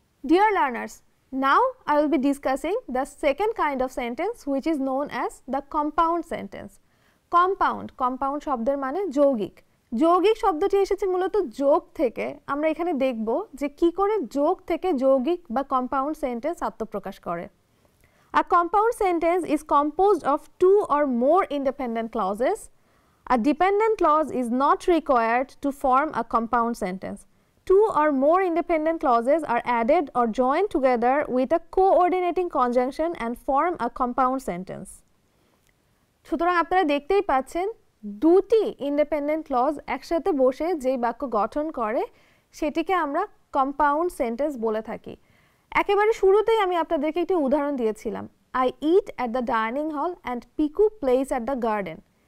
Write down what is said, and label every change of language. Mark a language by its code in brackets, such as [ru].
[en] Dear learners, now I will be discussing the second kind of sentence which is known as the compound sentence. [bn] Compound শব্দের মানে যৌগিক। যৌগিক শব্দটি এসেছে মূলত যোগ থেকে। আমরা এখানে দেখব যে কি করে যোগ থেকে যৌগিক বা কম্পাউন্ড সেন্টেন্স আত্মপ্রকাশ করে। [en] A compound sentence is composed of two or more independent clauses. A dependent clause is not required to form a compound sentence. Two or more independent clauses are added or joined together with a coordinating conjunction and form a compound sentence. [bn] সুতরাং আপনারা দেখতেই পাচ্ছেন দুটি independent clause একসাথে বসে যেই বাক্য গঠন করে সেটিকে আমরা কম্পাউন্ড সেন্টেন্স বলে থাকি। একেবারে শুরুতেই আমি আপনাদেরকে একটি উদাহরণ দিয়েছিলাম, [en] I eat at the dining hall and Piku plays at the garden.